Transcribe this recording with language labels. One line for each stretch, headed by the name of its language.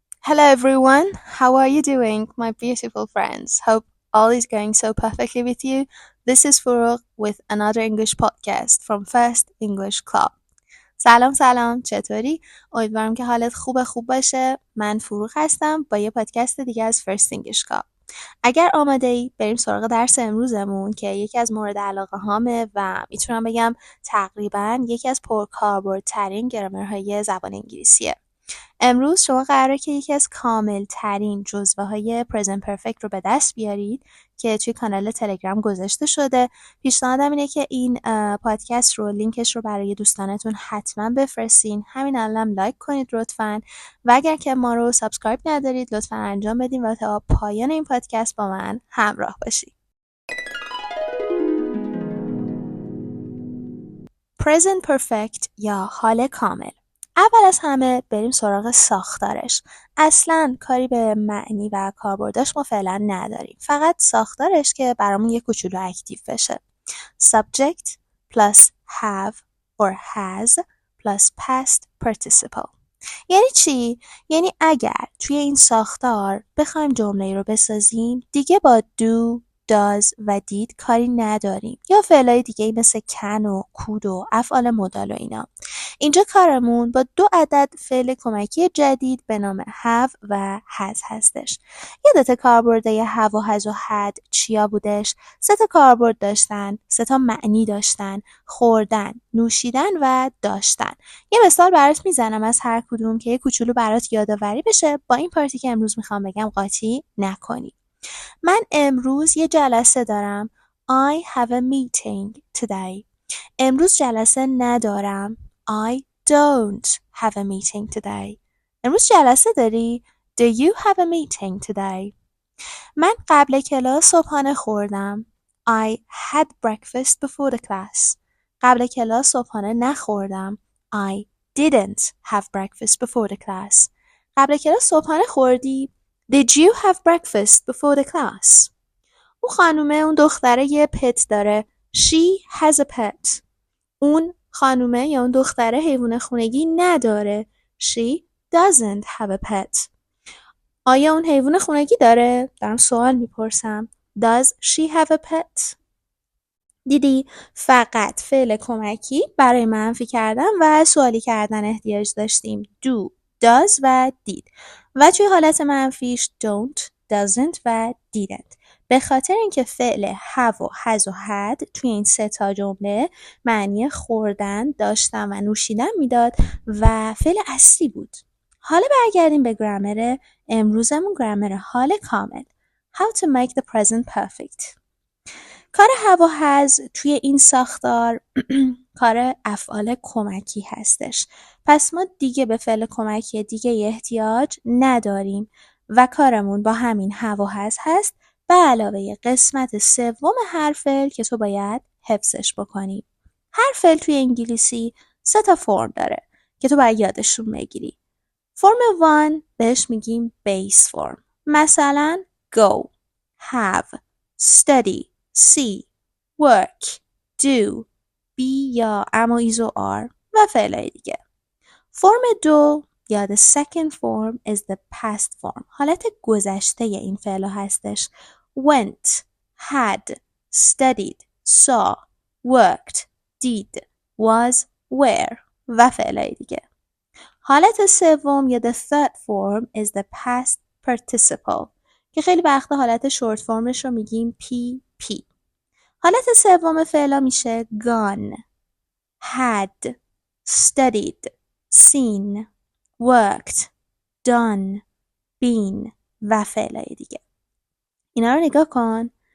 English: Hello everyone, how are you doing, my beautiful friends? Hope all is going so perfectly with you. This is Forough with another English podcast from First English Club.
Persian: سلام چطوری؟ امیدوارم که حالت خوب باشه. من فروغ هستم با یه پادکست دیگه از First English Club. اگر آماده ای بریم سراغ درس امروزمون که یکی از مورد علاقه هامه و میتونم بگم تقریبا یکی از پرکاربردترین گرمرهای زبان انگلیسیه. امروز شما قراره که یکی از کامل ترین جزوه های present perfect رو به دست بیارید که توی کانال تلگرام گذاشته شده. پیشنهادم اینه که این پادکست رو لینکش رو برای دوستانتون حتما بفرستین. همین الانم لایک کنید لطفاً و اگر که ما رو سابسکرایب ندارید لطفاً انجام بدین و تا پایان این پادکست با من همراه باشید. present perfect یا حال کامل. اول از همه بریم سراغ ساختارش. اصلا کاری به معنی و کاربردش ما فعلا نداریم. فقط ساختارش که برامون یه کوچولو اکتیو بشه.
English: Subject plus have or has plus past participle.
Persian: یعنی چی؟ یعنی اگر توی این ساختار بخوایم جمله رو بسازیم دیگه با do does و did کاری نداریم یا فعلای دیگه مثل can و could و افعال مدال و اینا. اینجا کارمون با 2 عدد فعل کمکی جدید به نام have و has هستش. یادت کاربردهای have و has و had چیا بودش؟ 3 تا کاربرد داشتن، 3 تا معنی داشتن: خوردن، نوشیدن و داشتن. یه مثال برات میزنم از هر کدوم که یه کوچولو برات یادآوری بشه با این پارتی که امروز میخوام بگم قاطی نکنی. من امروز یه جلسه دارم.
English: I have a meeting today.
Persian: امروز جلسه ندارم.
English: I don't have a meeting today.
Persian: امروز جلسه داری؟
English: Do you have a meeting today?
Persian: من قبل کلاس صبحانه خوردم.
English: I had breakfast before the class.
Persian: قبل کلاس صبحانه نخوردم.
English: I didn't have breakfast before the class.
Persian: قبل کلاس صبحانه خوردی؟
English: Did you have breakfast before the class?
Persian: اون خانومه، اون دختره یه پت داره.
English: She has a pet.
Persian: اون خانومه یا اون دختره حیوان خونگی نداره.
English: She doesn't have a pet.
Persian: آیا اون حیوان خونگی داره؟ دارم سوال میپرسم.
English: Does she have a pet?
Persian: دیدی؟ فقط فعل کمکی برای منفی کردن و سوالی کردن احتیاج داشتیم.
English: Do, does و did.
Persian: و توی حالت منفیش
English: don't, doesn't و didn't.
Persian: به خاطر اینکه فعل have و has و had توی این 3 تا جمله معنی خوردن، داشتن و نوشیدن میداد و فعل اصلی بود. حالا برگردیم به گرمر امروزمون، گرمر حال کامل.
English: How to make the present perfect.
Persian: کار have و has توی این ساختار کار افعال کمکی هستش. پس ما دیگه به فعل کمکی دیگه احتیاج نداریم و کارمون با همین have و has هست به علاوه قسمت سوم هر فعل که تو باید حفظش بکنی. هر فعل توی انگلیسی 3 تا فرم داره که تو باید یادشون بگیری. فرم 1 بهش میگیم بیس فرم. مثلا go, have, study, see, work, do, be یا اما ایزو are و فعلای دیگه. فرم 2 یا
English: the second form is the past form.
Persian: حالت گذشته این فعلا هستش.
English: went, had, studied, saw, worked, did, was, were و فعلای دیگه.
Persian: حالت سوم یا
English: the third form is the past participle
Persian: که خیلی وقتا حالت شورت فرمش رو میگیم PP. حالت سوم فعلا میشه gone, had, studied, seen, worked, done, been و فعلای دیگه. اینا رو نگاه کن.